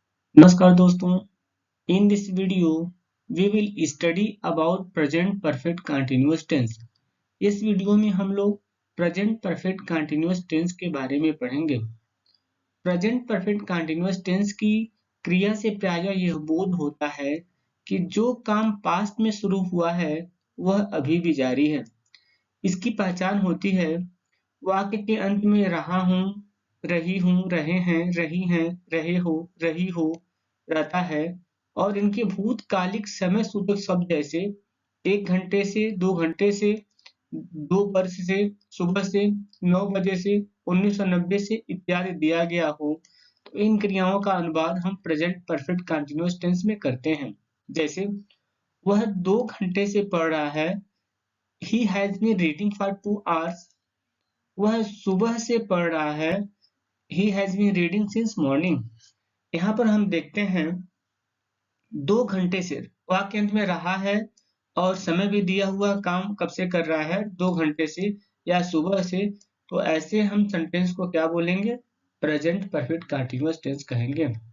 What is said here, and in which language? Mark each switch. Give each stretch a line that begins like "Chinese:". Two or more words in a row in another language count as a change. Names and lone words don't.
Hindi: नमस्कार दोस्तों,
English: in this video we will study about present perfect continuous tense।
Hindi: इस वीडियो में हम लोग
English: present perfect continuous tense
Hindi: के बारे में पढ़ेंगे।
English: present perfect continuous tense
Hindi: की क्रिया से प्रायः यह बोध होता है कि जो काम पास्ट में शुरू हुआ है वह अभी भी जारी है। इसकी पहचान होती है वाक्य के अंत में रहा हूँ, रही हूँ, रहे हैं, रही हो, रहता है और इनके भूतकालिक समय सूचक शब्द जैसे 1 घंटे से, 2 घंटे से, 2 वर्ष से, सुबह से, 9 बजे से, 1990 से इत्यादि दिया गया हो, तो इन क्रियाओं का अनुवाद हम
English: present perfect continuous tense
Hindi: में करते हैं। जैसे वह 2 घंटे से पढ़ रहा है,
English: he has been reading for 2 hours।
Hindi: वह सुबह से पढ़ रहा है,
English: he has been reading since morning।
Hindi: यहाँ पर हम देखते हैं 2 घंटे से वाक्य अंत में रहा है और समय भी दिया हुआ, काम कब से कर रहा है, 2 घंटे से या सुबह से, तो ऐसे हम सेंटेंस को क्या बोलेंगे,
English: present perfect continuous tense
Hindi: कहेंगे।